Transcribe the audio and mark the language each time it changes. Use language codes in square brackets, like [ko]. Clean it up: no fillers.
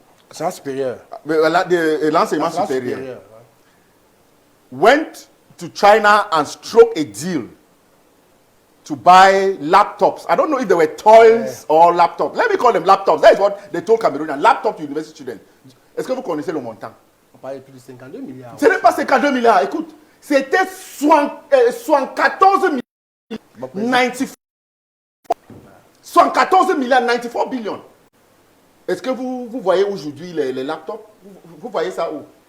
[fr] L'enseignement supérieur. L'enseignement supérieur. [en] Went to China and struck a deal to buy laptops. I don't know if they were toys or laptops. Let me call them laptops. That is what they told Cameroonians. Laptop to university students. [fr] Est-ce que vous connaissez le montant? On parlait de plus de 52 milliards. Ce n'est pas 52 milliards. Écoute, c'était 74 milliards. 94 milliards, 94 billions. Est-ce que vous voyez aujourd'hui les laptops? Vous voyez ça où?